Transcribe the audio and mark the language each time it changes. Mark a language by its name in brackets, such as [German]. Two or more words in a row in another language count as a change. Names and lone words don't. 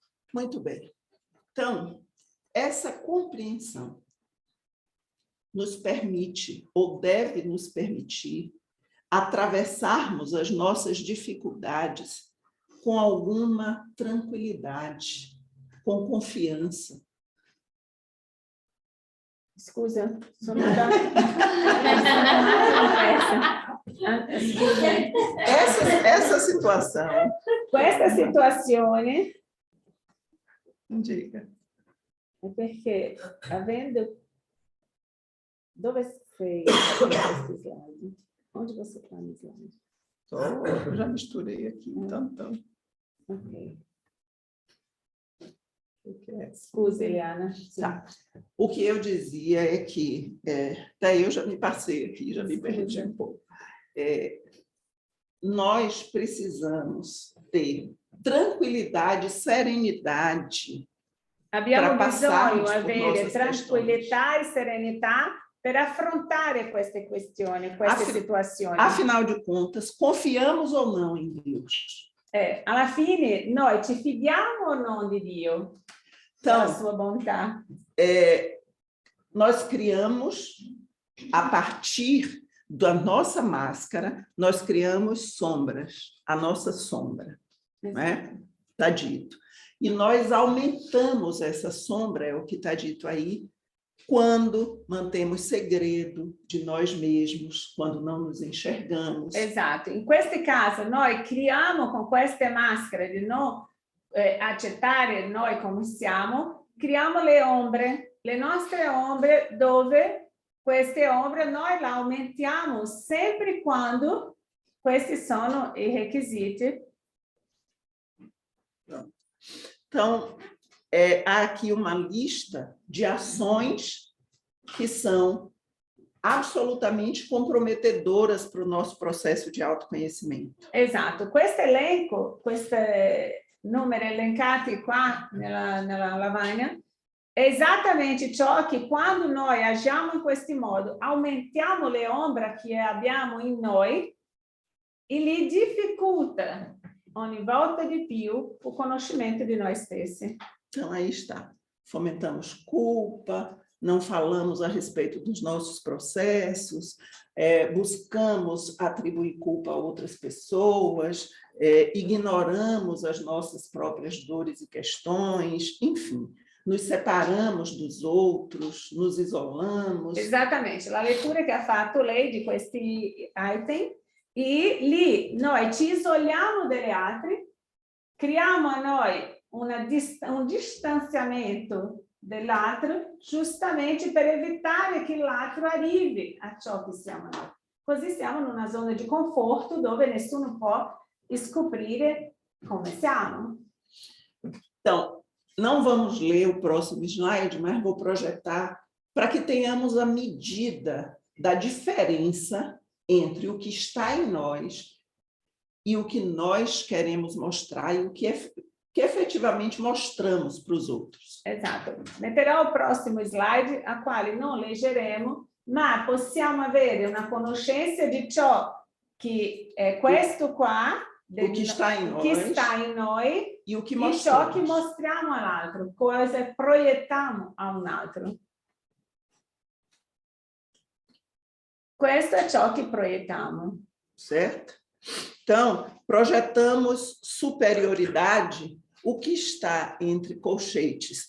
[Portuguese] Muito bem. Então, essa compreensão nos permite, ou deve nos permitir, atravessarmos as nossas dificuldades com alguma tranquilidade, com confiança. [Italian] Scusa, sono da... [Portuguese] Essa situação... [Italian] Questa situazione [Portuguese] Diga. [Italian] è perché avendo... Dove sei questi slide? [Portuguese] Onde você está no slide? Eu já misturei aqui, então. Ok. Okay. [Italian] Scusa, Eliana. [Portuguese] Tá. O que eu dizia é que, daí eu já me passei aqui, já me perdi um pouco. Nós precisamos ter tranquilidade, serenidade. [Italian] Abbiamo bisogno di avere [Portuguese] nossas [Italian] tranquillità e serenità per affrontare queste questioni, queste situazioni. [Portuguese] Afinal de contas, confiamos ou não em Deus? [Italian] Alla fine, noi ci fidiamo o non di Dio? [Portuguese] Então, [Italian] Della sua bontà. [Portuguese] Nós criamos, a partir da nossa máscara, nós criamos sombras, a nossa sombra, né? Está dito. E nós aumentamos essa sombra, é o que está dito aí, quando mantemos segredo de nós mesmos, quando não nos enxergamos. [Italian] Esatto. In questi casi noi criamo con queste maschere di non accettare noi come siamo, criamo le ombre, le nostre ombre, dove queste ombre noi le aumentiamo sempre quando questi sono i requisiti. [Portuguese] Então, há aqui uma lista de ações que são absolutamente comprometedoras para o nosso processo de autoconhecimento. [Italian] Esatto, questo elenco, questi numeri elencati qua nella lavagna, è esattamente ciò che quando noi agiamo in questo modo, aumentiamo le ombre che abbiamo in noi e li dificulta ogni volta di più o conoscimento di noi stessi. [Portuguese] Então, aí está. Fomentamos culpa, não falamos a respeito dos nossos processos, buscamos atribuir culpa a outras pessoas, ignoramos as nossas próprias dores e questões, enfim, nos separamos dos outros, nos isolamos. [Italian] Esattamente, la lettura che ha fatto lei di questi item, e lì noi ci isoliamo dagli altri, creiamo a noi un distanziamento dell'altro, giustamente per evitare che l'altro arrivi a ciò che siamo noi. Così siamo in una zona di conforto dove nessuno può scoprire come siamo. [Portuguese] Então, não vamos ler o próximo slide, mas vou projetar para que tenhamos a medida da diferença entre o que está em nós e o que nós queremos mostrar e o que efetivamente mostramos para os outros. [Italian] Esatto. Metterò il prossimo slide, a quale non leggeremo, ma possiamo avere una conoscenza di ciò che è questo qua, [Portuguese] o que está em [Italian] noi [Portuguese] e o que [Italian] e ciò che mostriamo all'altro, cosa proiettiamo a un altro. Questo è ciò che proiettiamo. Certo? [Portuguese] Então, projetamos superioridade, o que está entre colchetes.